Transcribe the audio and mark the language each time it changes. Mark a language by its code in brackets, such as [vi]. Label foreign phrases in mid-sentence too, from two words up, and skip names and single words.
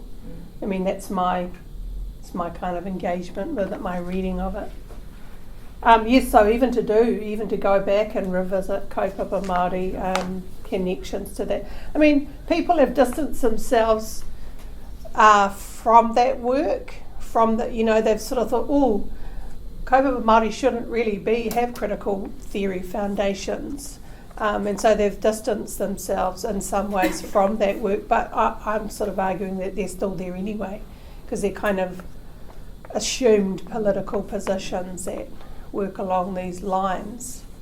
[en] I mean, it's my kind of engagement with it, my reading of it. Yes, so even to go back and revisit [mi] kaupapa Māori [en] connections to that. I mean, people have distanced themselves from that work, they've sort of thought, oh, [mi] kaupapa Māori [en] shouldn't really have critical theory foundations. And so they've distanced themselves in some ways from that work, but I'm sort of arguing that they're still there anyway, because they're kind of assumed political positions that work along these lines.